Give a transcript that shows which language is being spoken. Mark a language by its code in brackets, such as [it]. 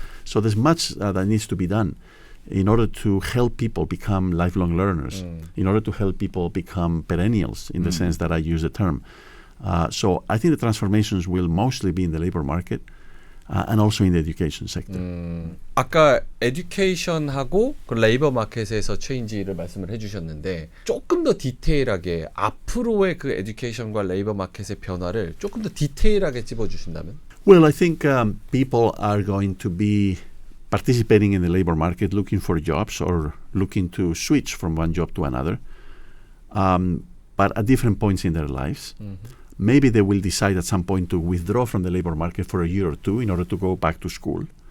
[en] So there's much that needs to be done in order to help people become lifelong learners, in order to help people become perennials in the sense that I use the term. So I think the transformations will mostly be in the labor market and also in the education sector. [ko] 아까 에듀케이션하고 그 레이버 마켓에서 체인지를 말씀을 해주셨는데 조금 더 디테일하게 앞으로의 그 에듀케이션과 레이버 마켓의 변화를 조금 더 디테일하게 찝어주신다면? [en] Well, I think people are going to be participating in the labor market, looking for jobs or looking to switch from one job to another, but at different points in their lives. Maybe they will decide at some point to withdraw from the labor market for a year or two in order to go back to school.